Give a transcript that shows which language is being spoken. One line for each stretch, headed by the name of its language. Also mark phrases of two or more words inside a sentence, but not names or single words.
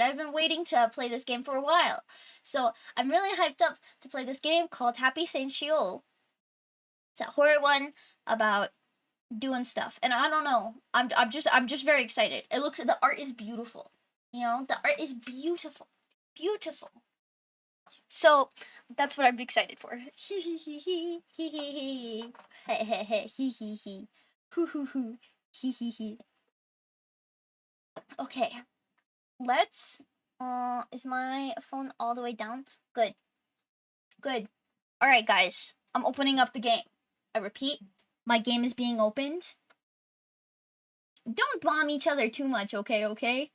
English: I've been waiting to play this game for a while. So I'm really hyped up to play this game called SAIN SHEOL. It's a horror one about doing stuff. And I don't know. I'm just very excited. The art is beautiful. You know, the art is beautiful. Beautiful. So that's what I'm excited for. Hee hee hee hee hee hee hee. Hey hey hey hee hee hee. Hoo hoo hoo. Hee hee hee. Okay. Let's is my phone all the way down? Good. Good. Alright, guys. I'm opening up the game. I repeat, my game is being opened. Don't bomb each other too much, okay?